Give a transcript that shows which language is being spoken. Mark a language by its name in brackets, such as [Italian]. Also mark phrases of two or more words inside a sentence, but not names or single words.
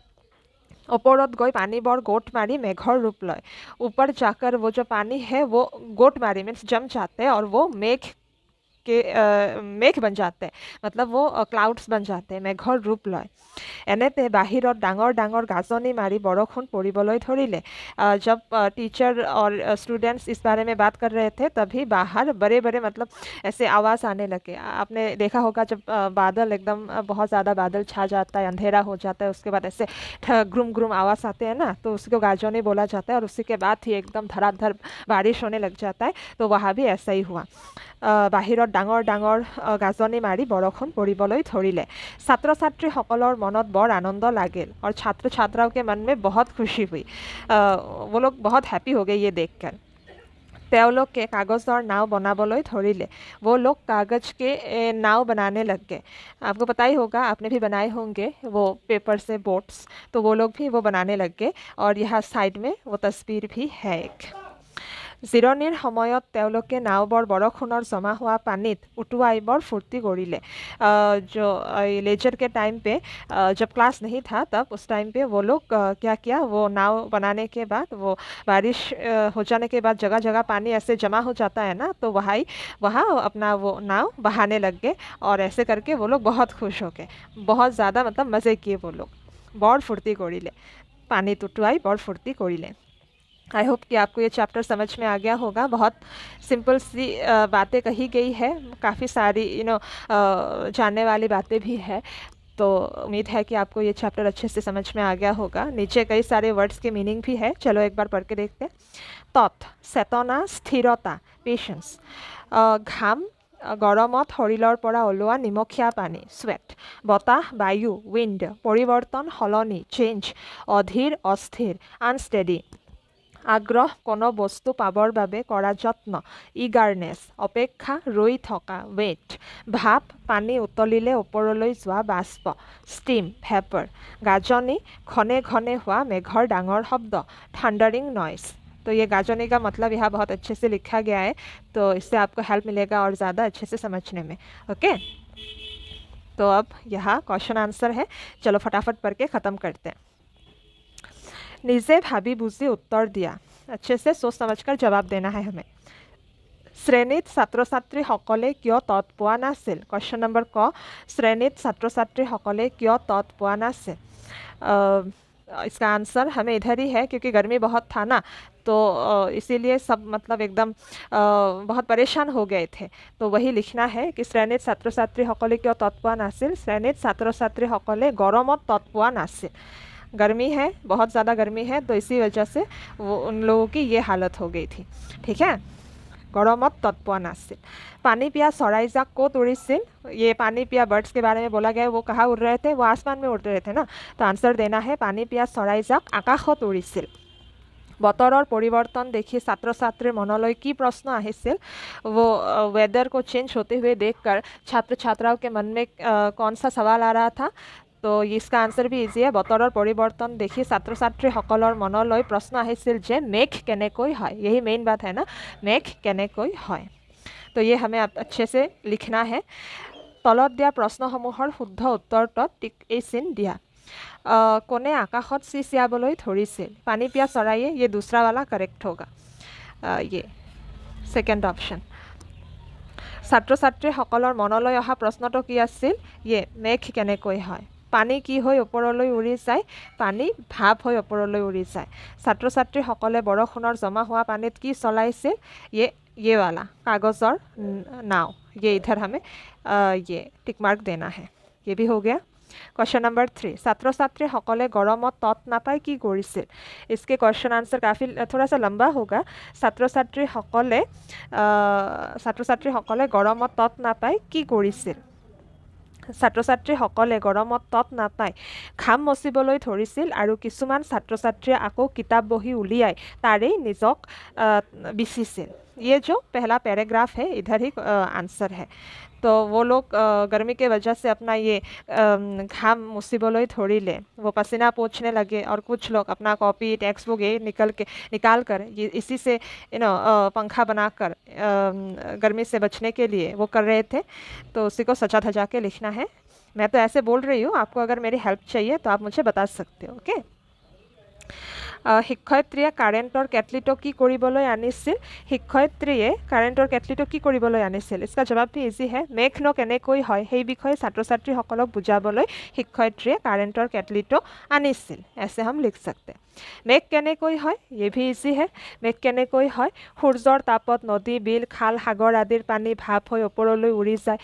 [Assamese] ওপৰত গৈ পানীবোৰ গোট মাৰি মেঘৰ ৰূপ লয়। [Hindi] ऊपर जाकर वो जो पानी है वो [Assamese] গোট মাৰি [Hindi] मीन्स जम जाते हैं और वो मेघ बन जाते हैं, मतलब वो क्लाउड्स बन जाते हैं, [Assamese] মেঘৰ ৰূপ লয়। এনেতে বাহিৰত ডাঙৰ ডাঙৰ গাজনি মাৰি বৰষুণ পৰিবলৈ ধৰিলে। [Hindi] जब टीचर और स्टूडेंट्स इस बारे में बात कर रहे थे तभी बाहर बड़े बड़े मतलब ऐसे आवाज़ आने लगे। आपने देखा होगा जब बादल एकदम बहुत ज़्यादा बादल छा जाता है, अंधेरा हो जाता है, उसके बाद ऐसे ग्रुम ग्रुम आवाज़ आते हैं ना, तो उसको गाजनी बोला जाता है और उसी के बाद ही एकदम धड़ाधड़ बारिश होने लग जाता है। तो वहाँ भी ऐसा ही हुआ। বাহিৰত ডাঙৰ ডাঙৰ গাজনি মাৰি বৰষুণ পৰিবলৈ ধৰিলে। ছাত্ৰ ছাত্ৰীসকলৰ মনত বৰ আনন্দ লাগিল और छात्र छात्राओं के मन में बहुत खुशी हुई। वो लोग बहुत हैप्पी हो गए ये देखकर। তেওঁলোকে [Assamese] কাগজৰ নাও বনাবলৈ [Hindi] ধৰিলে। वो लोग कागज़ के नाव बनाने लग गए। आपको पता ही होगा, आपने भी बनाए होंगे वो पेपर से बोट्स, तो वो लोग भी वो बनाने लग गए और यहाँ साइड में वो तस्वीर भी है एक। [Assamese] জিৰণিৰ সময়ত তেওঁলোকে নাওবোৰ বৰষুণৰ জমা হোৱা পানীত উটুৱাই বৰ ফূৰ্তি কৰিলে। [Hindi] जो लेजर के टाइम पे जब क्लास नहीं था तब उस टाइम पे वो लोग क्या किया, वो नाव बनाने के बाद वो बारिश हो जाने के बाद जगह जगह पानी ऐसे जमा हो जाता है ना, तो वहाँ अपना वो नाव बहाने लग गए और ऐसे करके वो लोग बहुत खुश हो गए, बहुत ज़्यादा मतलब मज़े किए वो लोग। [Assamese] বৰ ফূৰ্তি কৰিলে, পানী উটুৱাই বৰ ফূৰ্তি কৰিলে। [English] I hope [Hindi] कि आपको ये चैप्टर समझ में आ गया होगा। बहुत सिंपल सी बातें कही गई है, काफ़ी सारी जानने वाली बातें भी है। तो उम्मीद है कि आपको ये चैप्टर अच्छे से समझ में आ गया होगा। नीचे कई सारे वर्ड्स के मीनिंग भी है, चलो एक बार पढ़ के देखते हैं। [Assamese] তত্ চেতনা, স্থিৰতা, पेशेंस। घाम, গৰমত শৰীৰৰ পৰা ওলোৱা নিমখীয়া পানী, স্ৱেট। বতাহ, বায়ু, উইণ্ড। পৰিৱৰ্তন, সলনি, চেঞ্জ। অধীৰ, অস্থিৰ, আনষ্টেডি। আগ্ৰহ, কোনো বস্তু পাবৰ বাবে কৰা যত্ন, ইগাৰনেছ। অপেক্ষা, ৰৈ থকা, ৱেইট। ভাপ, পানী উতলিলে ওপৰলৈ যোৱা বাষ্প, ষ্টিম, ভেপৰ। গাজনি, ঘনে ঘনে হোৱা মেঘৰ ডাঙৰ শব্দ, [English] thundering noise. [Hindi] तो ये गाजनी का मतलब यहाँ बहुत अच्छे से लिखा गया है, तो इससे आपको हेल्प मिलेगा और ज़्यादा अच्छे से समझने में। ओके, तो अब यहाँ क्वेश्चन आंसर है, चलो फटाफट पढ़ के ख़त्म करते हैं। [Assamese] নিজে ভাবি বুঝি উত্তৰ দিয়া, [Hindi] अच्छे से सोच समझकर जवाब देना है हमें। [Assamese] শ্ৰেণীত ছাত্ৰ ছাত্ৰীসকলে কিয় তৎ পোৱা নাছিল? [Hindi] क्वेश्चन नंबर क, [Assamese] শ্ৰেণীত ছাত্ৰ ছাত্ৰীসকলে কিয় তৎ পোৱা নাছিল? [Hindi] इसका आंसर हमें इधर ही है, क्योंकि गर्मी बहुत था ना, तो इसीलिए सब मतलब एकदम बहुत परेशान हो गए थे। तो वही लिखना है कि [Assamese] শ্ৰেণীত ছাত্ৰ ছাত্ৰীসকলে কিয় তৎ পোৱা নাছিল? শ্ৰেণীত ছাত্ৰ ছাত্ৰীসকলে গৰমত তৎ পোৱা নাছিল। [Hindi] गर्मी है, बहुत ज़्यादा गर्मी है, तो इसी वजह से वो उन लोगों की ये हालत हो गई थी। ठीक है, [Assamese] গৰমত তত্ পোৱা নাছিল। পানী পিয়া চৰাইজাক ক'ত उड़िছিল? [Hindi] ये पानी पिया बर्ड्स के बारे में बोला गया है, वो कहाँ उड़ रहे थे? वो आसमान में उड़ रहे थे ना, तो आंसर देना है [Assamese] পানী পিয়া চৰাইজাক আকাশত উৰিছিল। বতৰৰ পৰিৱৰ্তন দেখি ছাত্ৰ ছাত্ৰীৰ মনলৈ কি प्रश्न আহিছিল [Hindi] वो वेदर को चेंज होते हुए देखकर छात्र छात्राओं के मन में कौन सा सवाल आ रहा था। तो इसका आंसर भी इजी है। [Assamese] বতৰৰ পৰিৱৰ্তন দেখি ছাত্ৰ ছাত্ৰীসকলৰ মনলৈ প্ৰশ্ন আহিছিল যে মেঘ কেনেকৈ হয়। [Hindi] यही मेन बात है ना, [Assamese] मेघ কেনেকৈ হয়। [Hindi] तो ये हमें अच्छे से लिखना है। [Assamese] তলত দিয়া প্ৰশ্নসমূহৰ শুদ্ধ উত্তৰটোত টিক এই চিন দিয়া। কোনে আকাশত চিচিয়াবলৈ ধৰিছিল? পানী পিয়া চৰাইয়ে। [Hindi] ये दूसरा वाला करेक्ट होगा। ये सेकेंड ऑप्शन। [Assamese] ছাত্ৰ ছাত্ৰীসকলৰ মনলৈ অহা প্ৰশ্নটো কি আছিল? ये মেঘ কেনেকৈ হয়। পানী কি হৈ ওপৰলৈ উৰি যায়? পানী ভাপ হৈ ওপৰলৈ উৰি যায়। ছাত্ৰ ছাত্ৰীসকলে বৰষুণৰ জমা হোৱা পানীত কি চলাইছিল? [Hindi] ये वाला कागज़ और नाव। ये इधर हमें ये टिक मार्क देना है। ये भी हो गया। क्वेश्चन नंबर 3, [Assamese] ছাত্ৰ ছাত্ৰীসকলে গৰমত তত নাপাই কি কৰিছিল? [Hindi] इसके क्वेश्चन आंसर काफ़ी थोड़ा सा लंबा होगा। [Assamese] ছাত্ৰ ছাত্ৰীসকলে গৰমত তত নাপাই কি কৰিছিল? ছাত্ৰ ছাত্ৰীসকলে গৰমত তত নাপাই ঘাম মচিবলৈ ধৰিছিল আৰু কিছুমান ছাত্ৰ ছাত্ৰীয়ে আকৌ কিতাপ বহি উলিয়াই তাৰেই নিজক বিচিছিল। [Hindi] ये जो पहला पैराग्राफ है इधर ही आंसर है। तो वो लोग गर्मी के वजह से अपना ये घाम मुसीबलोई थोड़ी ले वो पसीना पोंछने लगे और कुछ लोग अपना कॉपी [English] text book [Hindi] ये निकाल कर ये इसी से पंखा बनाकर गर्मी से बचने के लिए वो कर रहे थे। तो उसी को सजा धजा के लिखना है। मैं तो ऐसे बोल रही हूँ, आपको अगर मेरी हेल्प चाहिए तो आप मुझे बता सकते हो। ओके। [Assamese] শিক্ষয়িত্ৰীয়ে কাৰেণ্টৰ কেটলিটো কি কৰিবলৈ আনিছিল? শিক্ষয়িত্ৰীয়ে কাৰেণ্টৰ কেটলিটো কি কৰিবলৈ আনিছিল? [Hindi] इसका जवाब भी इजी है। [Assamese] মেঘ ন কেনেকৈ হয় সেই বিষয়ে ছাত্ৰ ছাত্ৰীসকলক বুজাবলৈ শিক্ষয়িত্ৰীয়ে কাৰেণ্টৰ কেটলিটো আনিছিল। [Hindi] ऐसे हम लिख सकते। [Assamese] মেঘ কেনেকৈ হয়? [Hindi] ये भी इजी है। [Assamese] মেঘ কেনেকৈ হয়? সূৰ্যৰ তাপত নদী বিল খাল সাগৰ আদিৰ পানী ভাপ হৈ ওপৰলৈ উৰি যায়।